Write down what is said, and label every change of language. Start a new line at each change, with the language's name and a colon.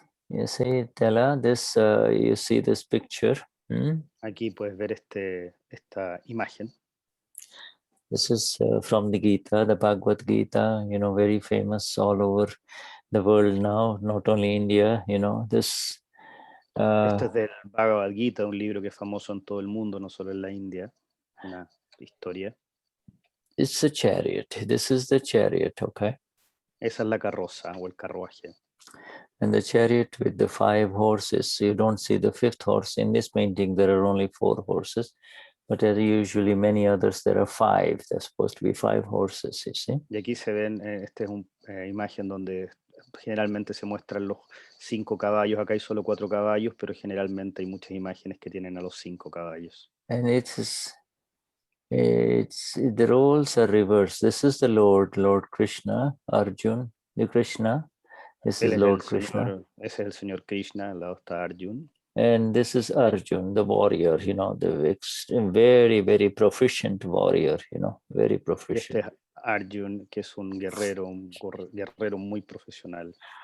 English: You see, Tella, this you see this picture.
Spanish: Aquí puedes ver esta imagen.
English: This is from the Gita, the Bhagavad Gita, very famous all over the world now, not only India, this.
Spanish: Esto es del Bhagavad Gita, un libro que es famoso en todo el mundo, no solo en la India, una historia.
English: It's a chariot. This is the chariot, okay?
Spanish: Esa es la carroza o el carruaje.
English: And the chariot with the 5 horses, you don't see the 5th horse. In this painting, there are only 4 horses. But there are usually many others, there are 5. There's supposed to be 5 horses, you see.
Spanish: Y aquí se ven, esta es una imagen donde generalmente se muestran los 5 caballos, acá hay solo 4 caballos, pero generalmente hay muchas imágenes que tienen a los 5 caballos.
English: And it's the roles are reversed. This is the Lord Krishna, Arjun, the Krishna. This is Lord Krishna.
Spanish: Ese es el Señor Krishna, al lado está Arjun.
English: And this is Arjun, the warrior, you know, the very, very proficient warrior, you know, very proficient.
Spanish: Este es Arjun, que es un guerrero muy profesional.